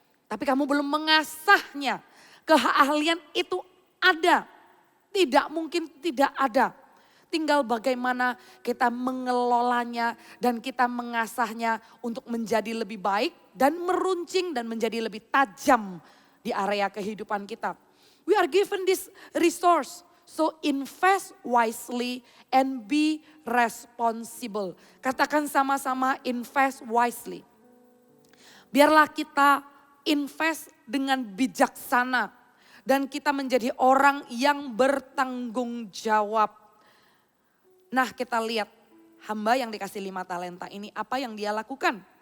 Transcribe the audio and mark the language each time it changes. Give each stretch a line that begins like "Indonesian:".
Indonesian: Tapi kamu belum mengasahnya. Keahlian itu ada. Tidak mungkin tidak ada. Tinggal bagaimana kita mengelolanya dan kita mengasahnya untuk menjadi lebih baik dan meruncing dan menjadi lebih tajam di area kehidupan kita.
English: We are given this resource. So invest wisely and be responsible.
Indonesian: Katakan sama-sama
English: invest wisely.
Indonesian: Biarlah kita invest dengan bijaksana. Dan kita menjadi orang yang bertanggung jawab. Nah kita lihat hamba yang dikasih 5 talenta ini apa yang dia lakukan.